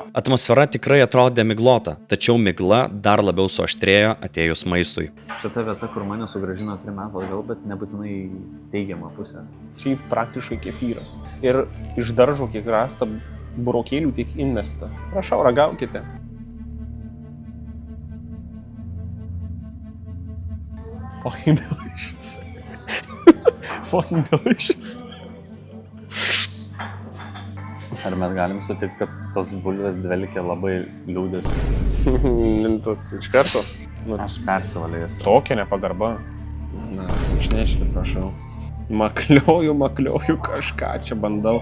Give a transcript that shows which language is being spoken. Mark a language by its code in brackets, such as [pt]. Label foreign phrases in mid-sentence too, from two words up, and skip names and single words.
[lt] Atmosfera tikrai atrodė miglota, tačiau migla dar labiau suaštrėjo atėjus maistui. Šita vieta, kur mane sugrąžino 3 metų atgal, bet nebūtinai teigiamą pusę. Čia praktiškai kefyras. Ir iš daržo kiek rasta burokėlių, tiek įmesta. Prašau, ragaukite. [en] Fucking delicious. Fucking delicious. [lt] Ar mes galim sutikti, kad tos bulvės dvelkia labai liūdės? Tu iš karto. Aš persivalėjęs. Tokia nepagarba. Na, išneškit, prašau. Maklioju kažką, čia bandau.